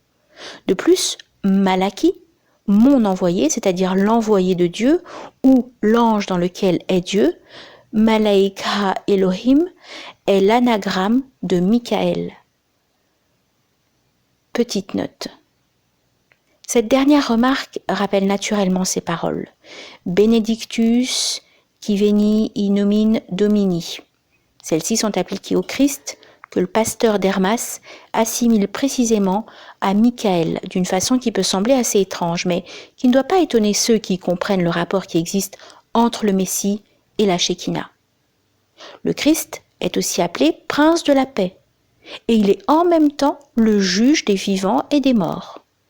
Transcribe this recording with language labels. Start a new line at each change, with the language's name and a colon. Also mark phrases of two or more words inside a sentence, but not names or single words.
French: De plus, Malaki, mon envoyé, c'est-à-dire l'envoyé de Dieu, ou l'ange dans lequel est Dieu,
Hebrew: מלאך האלהים,
French: est l'anagramme de Michael. Petite note. Cette dernière remarque rappelle naturellement ces paroles.
Latin: Benedictus qui veni in nomine Domini.
French: Celles-ci sont appliquées au Christ, que le pasteur d'Hermas assimile précisément à Michael, d'une façon qui peut sembler assez étrange, mais qui ne doit pas étonner ceux qui comprennent le rapport qui existe entre le Messie et la Shekinah. Le Christ est aussi appelé prince de la paix, et il est en même temps le juge des vivants et des morts.